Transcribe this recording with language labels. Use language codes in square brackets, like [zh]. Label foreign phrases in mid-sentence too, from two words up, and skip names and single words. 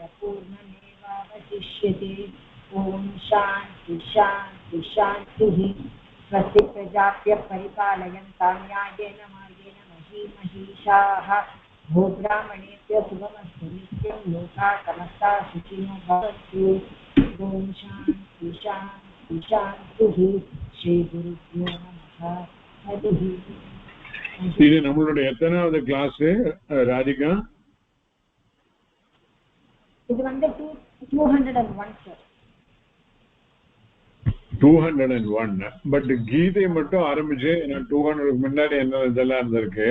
[sa] पूर्णमेवावशिष्यते ॐ शान्ति शान्ति शान्ति स्वस्ति प्रजाप्य परिपालयन्तां न्यायेन मार्गेण महीमहीषाः भोब्राह्मणेभ्य शुभमस्तु नित्यं लोकाः समस्ताः सुखिनो भवन्तु ॐ शान्ति शान्ति शान्तिः श्रीगुरुभ्यो नमः हरिः [ta] இது நம்மளுடைய எத்தனாவது கிளாஸ் ராதிகா? இது வந்து 201 சார். 201. பட் கீதை மட்டும் ஆரம்பிச்சு 200 முன்னாடி என்ன இதெல்லாம் இருந்திருக்கு?